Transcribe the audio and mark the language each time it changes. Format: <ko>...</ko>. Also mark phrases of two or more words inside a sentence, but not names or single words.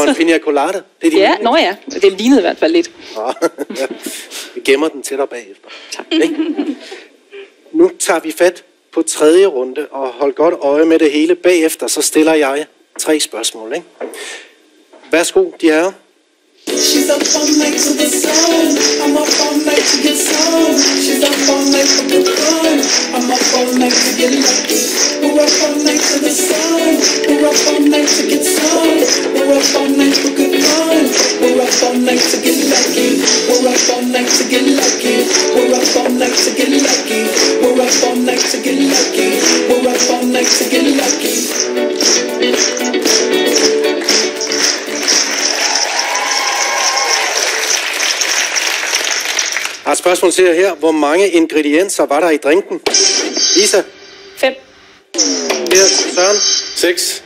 <da>det var en pina colada. Det er Ja, nå ja. Det lignede i hvert fald lidt. Ja. Vi gemmer den til dig bagefter. Tak. Ikke? Nu tager vi fat på 3. runde, og hold godt øje med det hele. Bagefter så stiller jeg 3 spørgsmål. Ikke? Værsgo, de herrer.</da> <en>She's up all night to the sun. I'm up all night to get some. She's up all night for good fun. I'm up all night to get lucky. We're up all night to the sun. We're up all night to get some. We're up all night for good fun. We're up all night to get lucky. We're up all night to get lucky. We're up all night to get lucky. We're up all night to get lucky. We're up all night to get lucky.</en> <da>Har et spørgsmål til jer her. Hvor mange ingredienser var der i drinken? Lisa? 5. Kert? Søren? 6.</da>